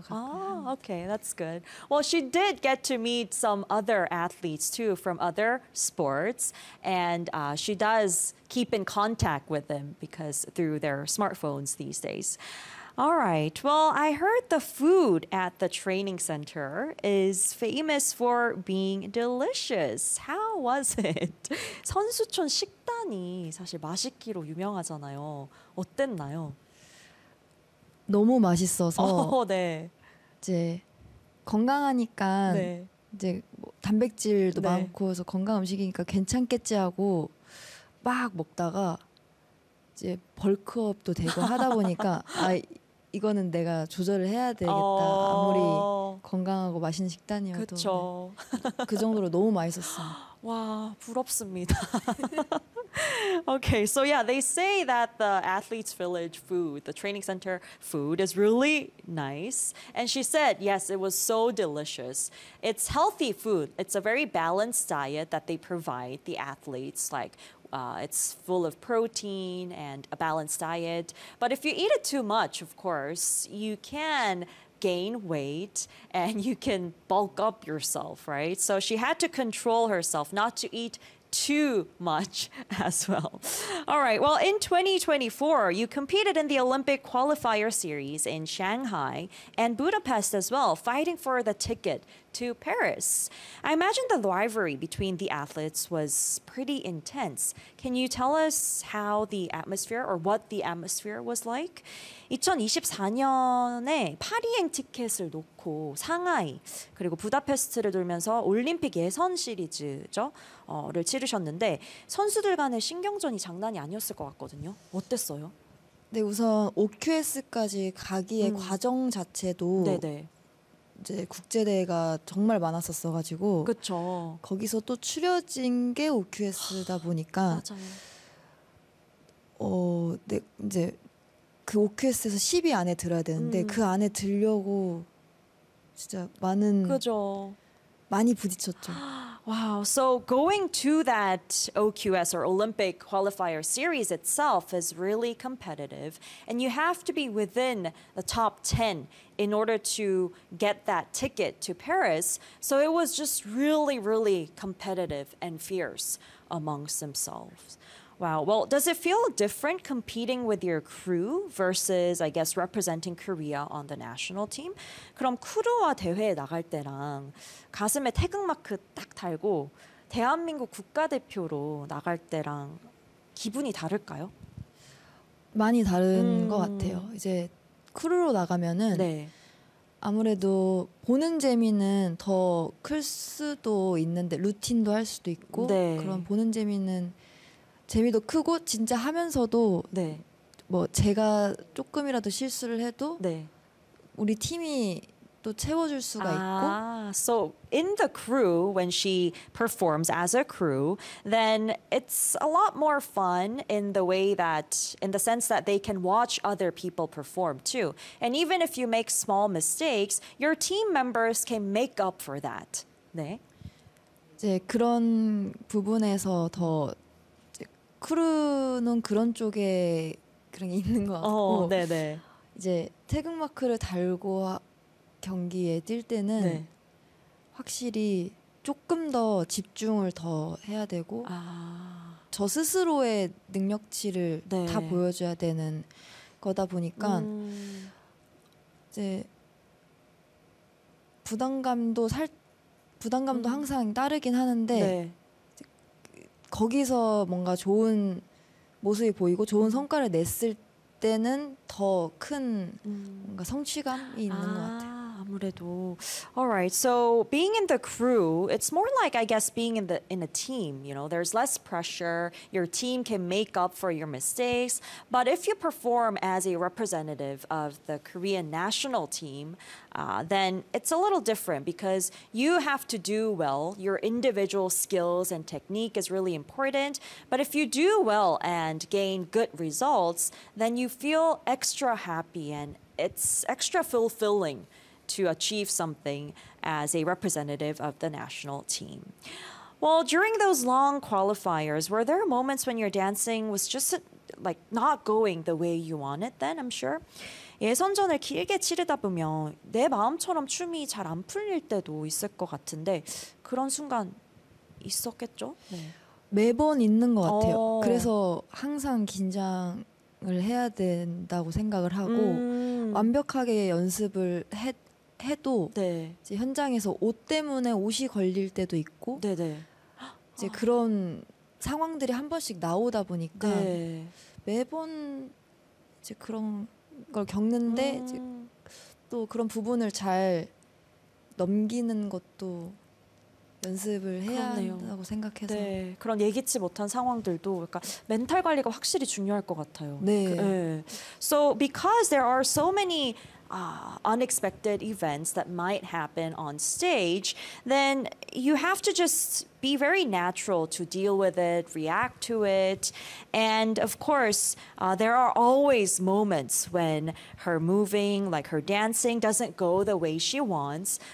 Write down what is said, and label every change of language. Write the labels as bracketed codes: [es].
[ko] 갖고 [en] okay, that's good. Well, she did get to meet some other athletes too from other sports, and she does keep in contact with them because through their smartphones these days. All right. Well, I heard the food at the training center is famous for being delicious. How was it? [ko] 선수촌 식단이 사실 맛있기로 유명하잖아요. 어땠나요? 너무 맛있어서 네. 이제 건강하니까 네. 이제 뭐 단백질도 네. 많고 그래서 건강 음식이니까 괜찮겠지 하고 막 먹다가 이제 벌크업도 되고 하다 보니까 아 이거는 내가 조절을 해야 되겠다. 아무리 건강하고 맛있는 식단이어도 그쵸. 그 정도로 너무 맛있었어. 와 부럽습니다. [en] Okay, so yeah, they say that the athletes village food, the training center food is really nice. And she said, yes, it was so delicious. It's healthy food. It's a very balanced diet that they provide the athletes. Like, it's full of protein and a balanced diet. But if you eat it too much, of course, you can gain weight and you can bulk up yourself, right? So she had to control herself not to eat too much as well. All right, well, in 2024, you competed in the Olympic qualifier series in Shanghai and Budapest as well, fighting for the ticket to Paris. I imagine the rivalry between the athletes was pretty intense. Can you tell us how the atmosphere or what the atmosphere was like? [ko] 2024년에 파리행 티켓을 놓고 상하이 그리고 부다페스트를 돌면서 올림픽 예선 시리즈죠? 를 치르셨는데 선수들 간의 신경전이 장난이 아니었을 것 같거든요. 어땠어요? 네, 우선 OQS까지 가기의 과정 자체도 네네. 이제 국제 대회가 정말 많았었어 가지고 그렇죠. 거기서 또 추려진 게 OQS다 보니까 맞아요. 네, 이제 그 OQS에서 10위 안에 들어야 되는데 그 안에 들려고 진짜 많은 그죠. 많이 부딪혔죠. [en] Wow. So going to that OQS or Olympic qualifier series itself is really competitive, and you have to be within the top 10 in order to get that ticket to Paris. So it was just really, really competitive and fierce amongst themselves. Wow. Well, does it feel different competing with your crew versus, I guess, representing Korea on the national team? [ko] 그럼 크루와 대회에 나갈 때랑 가슴에 태극마크 딱 달고 대한민국 국가대표로 나갈 때랑 기분이 다를까요? 많이 다른 것 같아요. 이제 크루로 나가면은 네. 아무래도 보는 재미는 더 클 수도 있는데 루틴도 할 수도 있고 네. 그런 보는 재미는 재미도 크고 진짜 하면서도 네. 뭐 제가 조금이라도 실수를 해도 네. 우리 팀이 또 채워줄 수가 아, 있고. [en] So in the crew, when she performs as a crew, then it's a lot more fun in the way that, in the sense that they can watch other people perform too. And even if you make small mistakes, your team members can make up for that. [ko] 네. 이제 그런 부분에서 더 크루는 그런 쪽에 그런 게 있는 것 같고 네네. 이제 태극마크를 달고 경기에 뛸 때는 네. 확실히 조금 더 집중을 더 해야 되고 아. 저 스스로의 능력치를 네. 다 보여줘야 되는 거다 보니까 이제 부담감도 항상 따르긴 하는데 네. 거기서 뭔가 좋은 모습이 보이고 좋은 성과를 냈을 때는 더 큰 뭔가 성취감이 있는 것 같아요. 아무래도. [en] All right. So being in the crew, it's more like I guess being in a team. You know, there's less pressure. Your team can make up for your mistakes. But if you perform as a representative of the Korean national team, then it's a little different because you have to do well. Your individual skills and technique is really important. But if you do well and gain good results, then you feel extra happy and it's extra fulfilling. To achieve something as a representative of the national team. Well, during those long qualifiers, were there moments when your dancing was just like not going the way you wanted then, I'm sure? [ko] 예선전을 길게 치르다 보면 내 마음처럼 춤이 잘 안 풀릴 때도 있을 것 같은데 그런 순간 있었겠죠? 네. 매번 있는 것 같아요. 그래서 항상 긴장을 해야 된다고 생각을 하고 완벽하게 연습을 해도 네. 이제 현장에서 옷 때문에 옷이 걸릴 때도 있고 네네. 이제 그런 상황들이 한 번씩 나오다 보니까 네. 매번 이제 그런 걸 겪는데 이제 또 그런 부분을 잘 넘기는 것도 연습을 해야 그렇네요. 한다고 생각해서 네. 그런 예기치 못한 상황들도 그러니까 멘탈 관리가 확실히 중요할 것 같아요. 네. [en] 네. So because there are so many unexpected events that might happen on stage, then you have to just be very natural to deal with it, react to it. And of course, there are always moments when her moving, like her dancing, doesn't go the way she wants.